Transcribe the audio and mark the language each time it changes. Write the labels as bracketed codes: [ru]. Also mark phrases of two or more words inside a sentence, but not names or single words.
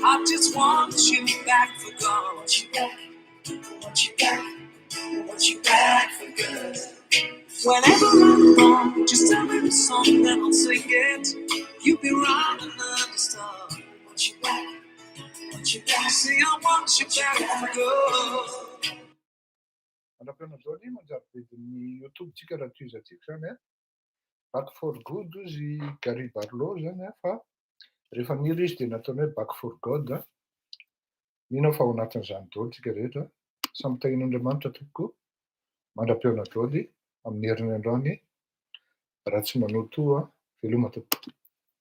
[en] I just want you back for God. Want you back, want you back, want you back for good. Whenever I'm wrong, just tell me the song, then I'll sing it. You'll be right and understand. Want you back, want you back. See, I want you back for good. [mg] Anapena zao ny manjary YouTube tsika raha toy izatsika zany a. [en] Back for good [mg] zy Gary Barlow zany a, fa rehefa niry izy dia nataony hoe [en] Back for God [mg] a. Mino fa ao anatin'izany daholo tsika rehetra, samy tahin'Andriamanitra tokoa, mandram-peona daholo amin'ny herin'ny androany. raha tsy manoto, veloma tompoko.